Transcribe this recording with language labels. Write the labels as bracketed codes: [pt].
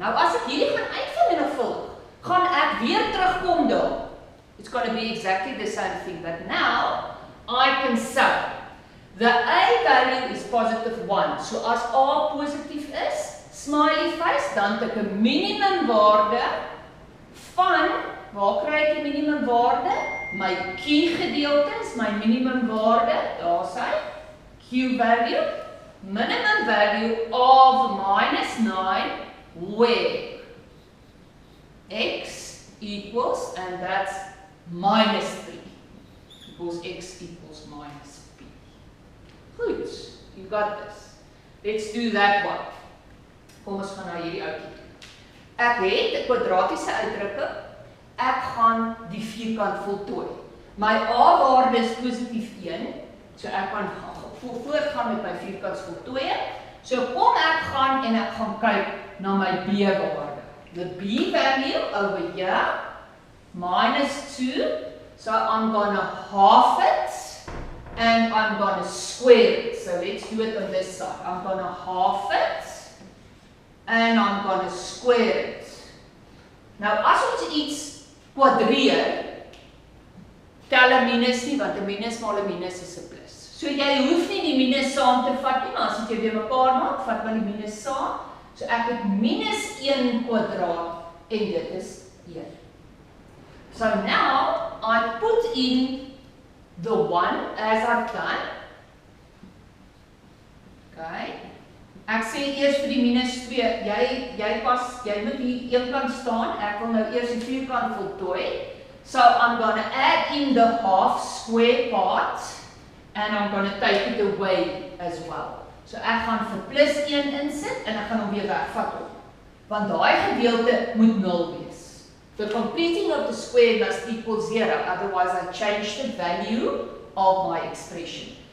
[af] Nou as ek hierdie gaan uitvul en vul, gaan ek weer terugkom daar. [en] It's going to be exactly the same thing, but now I can say the A value is positive 1. [af] So as A positief is, [en] smiley face, [af] dan het ek 'n minimum waarde van, waar kry ek die minimum waarde? My Q gedeelte is my minimum waarde, daar is hy, [en] Q value, minimum value of minus 9, where x equals, and that's minus 3, because x equals minus b. Goed, you got this. Let's do that one. [af] Kom ons gaan na hierdie ouetjie toe. Ek het 'n kwadratiese uitdrukking. Ek gaan die vierkant voltooi. My A-waarde is positief 1, so ek kan voortgaan met my vierkantsvoltooiing. So kom ek gaan en ek gaan kyk na my B-waarde. [en] The B value over here, minus 2, so I'm going to half it, and I'm going to square it. So let's do it on this side. I'm going to half it, and I'm going to square it. [af] Nou as ons iets kwadreer, tel 'n minus nie, want 'n minus maal 'n minus is 'n plus. So jy hoef nie die minus saam te vat nie, maar as jy weer mekaar maak, vat maar die minus saam. So ek het minus 1 kwadraat en dit is 1. [en] So now I put in the 1 as I've done. Okay. [af] Ek sê eers vir die minus 2, jy moet hier een kant staan, ek wil nou eers die vierkant voltooi. [en] So I'm going to add in the half square part and I'm going to take it away as well. [af] So ek gaan vir plus 1 insit en ek gaan hom weer wegvat op. Want daai gedeelte moet 0 wees. [en] The completing of the square must equal 0, otherwise I change the value of my expression.